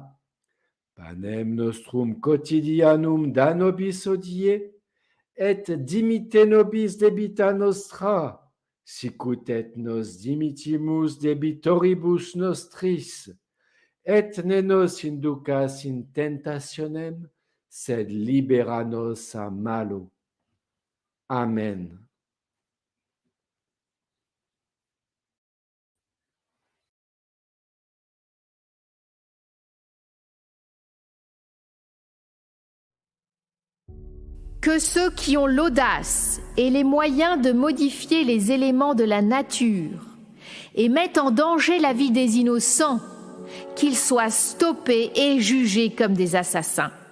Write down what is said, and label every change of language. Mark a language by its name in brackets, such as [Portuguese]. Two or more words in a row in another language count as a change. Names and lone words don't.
[Latin] Panem nostrum quotidianum da nobis hodie, et dimitte nobis debita nostra, sicut et nos dimittimus debitoribus nostris, et ne nos inducas in tentationem, sed libera nos a malo. Amen. [French] Que ceux qui ont l'audace et les moyens de modifier les éléments de la nature et mettent en danger la vie des innocents, qu'ils soient stoppés et jugés comme des assassins.